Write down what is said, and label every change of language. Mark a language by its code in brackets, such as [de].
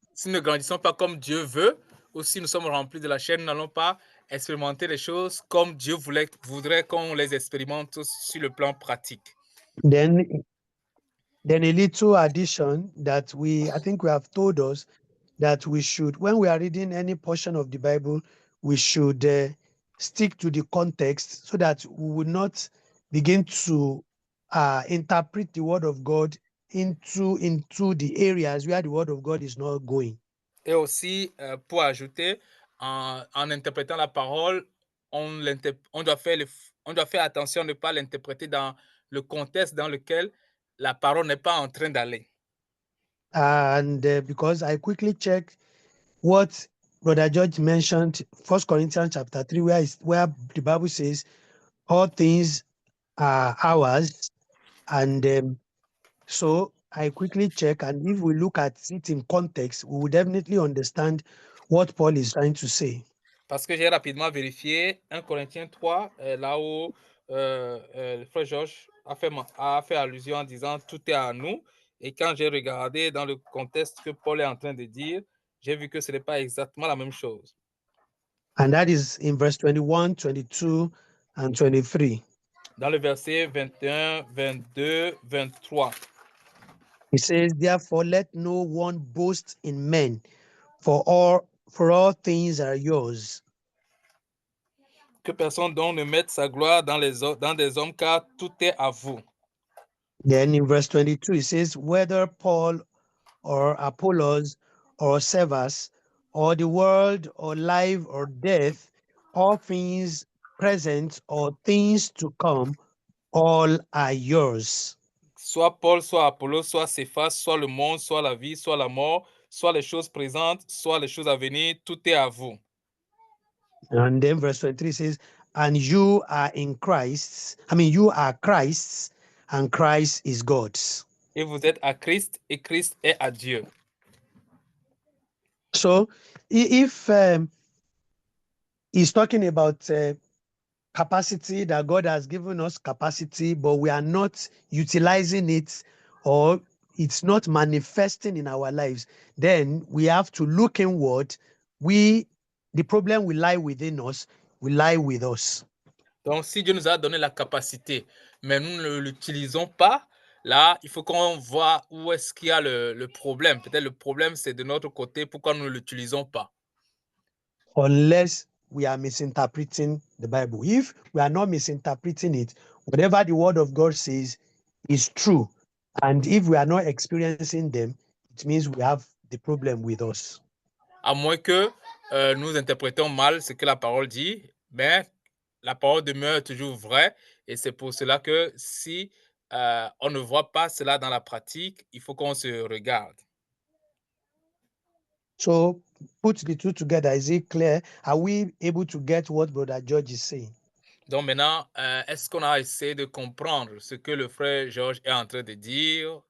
[fr] Si nous ne grandissons pas comme Dieu veut, ou si nous sommes remplis de la chair, nous n'allons pas expérimenter les choses comme Dieu voudrait qu'on les expérimente sur le plan pratique. [en] Then a little addition that I think we have told us that we should, when we are reading any portion of the Bible, we should stick to the context so that we will not begin to interpret the word of God into the areas where the word of God is not going. [fr] Et aussi, pour ajouter, en interprétant la parole, on doit faire attention de ne pas l'interpréter dans le contexte dans lequel la parole n'est pas en train d'aller. [en] And because I quickly checked what Brother George mentioned, 1 Corinthians chapter 3, where the Bible says, all things are ours. And so I quickly check, and if we look at it in context, we will definitely understand what Paul is trying to say. [fr] Parce que j'ai rapidement vérifié 1 Corinthiens 3, là où le frère Georges a fait allusion en disant « tout est à nous ». Et quand j'ai regardé dans le contexte que Paul est en train de dire, j'ai vu que ce n'est pas exactement la même chose. [en] And that is in verse 21, 22, and 23. [fr] Dans le verset 21, 22, 23. [en] He says, therefore, let no one boast in men, for all things are yours. [fr] Que personne donc ne mette sa gloire dans des hommes, car tout est à vous. [en] Then in verse 22, it says, whether Paul or Apollos or Cephas or the world or life or death, all things present or things to come, all are yours. [fr] Soit Paul, soit Apollos, soit Céphas, soit le monde, soit la vie, soit la mort, soit les choses présentes, soit les choses à venir, tout est à vous. [en] And then verse 23 says, and you are in Christ. You are Christ's, and Christ is God's. [fr] Et vous êtes à Christ, et Christ est à Dieu. [en] So if he's talking about capacity, that God has given us capacity, but we are not utilizing it, or it's not manifesting in our lives, then we have to look inward. The problem will lie within us, will lie with us. [fr] Donc, si Dieu nous a donné la capacité, mais nous ne l'utilisons pas, là, il faut qu'on voit où est-ce qu'il y a le problème. Peut-être le problème, c'est de notre côté, pourquoi nous ne l'utilisons pas. [en] Unless we are misinterpreting the Bible. If we are not misinterpreting it, whatever the word of God says is true. And if we are not experiencing them, it means we have the problem with us. [fr] À moins que nous interprétons mal ce que la parole dit, mais la parole demeure toujours vraie. Et c'est pour cela que si on ne voit pas cela dans la pratique, il faut qu'on se regarde. [en] So put the two together. Is it clear? Are we able to get what Brother George is saying? [fr] Donc maintenant, est-ce qu'on a essayé de comprendre ce que le frère Georges est en train de dire?